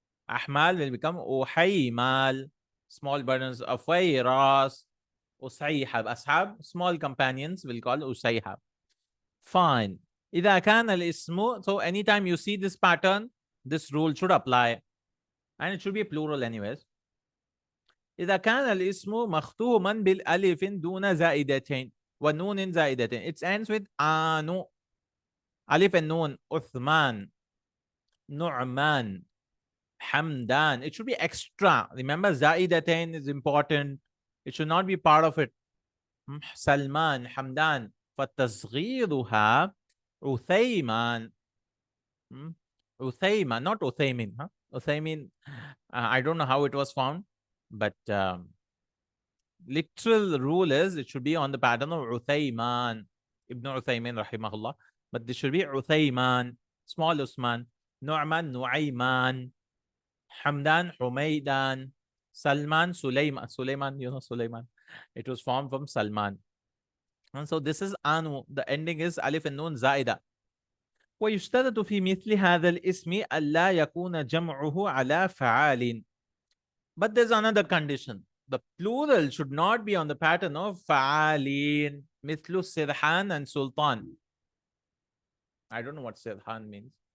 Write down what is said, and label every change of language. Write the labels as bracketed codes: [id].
[en] Ahmal will become uhaymal. Small burdens. Ufayras. Usayhab. Ashab, small companions, will call usayhab. Fine. إذا كان الاسم, so anytime you see this pattern, this rule should apply. And it should be a plural anyways. [ar] إذا كان الاسم مختوما بالألف دون زائدتين ونون زائدتين. [en] It ends with آنو. Alif and Noon. Uthman. Nu'man. Hamdan. It should be extra. Remember, zaidatain is important. It should not be part of it. Salman, Hamdan. [ar] فتصغيرها Uthayman. [en] Uthayman, not Uthaymin. Huh? Uthaymin, I don't know how it was found, but literal rule is it should be on the pattern of Uthayman. Ibn Uthaymin, rahimahullah. But this should be Uthayman. Small Usman. Nu'man, Nu'ayman. Hamdan, Humaydan. Salman, Sulaiman. Sulaiman, you know Sulaiman. It was formed from Salman. And so this is Anu. The ending is Alif and Nun Zaida. [ar] ويشترط في مثل هذا الاسم ألا يكون جمعه على فعال. [en] But there's another condition. The plural should not be on the pattern of فعالين. مثل سرحان and Sultan. I don't know what Sirhan means.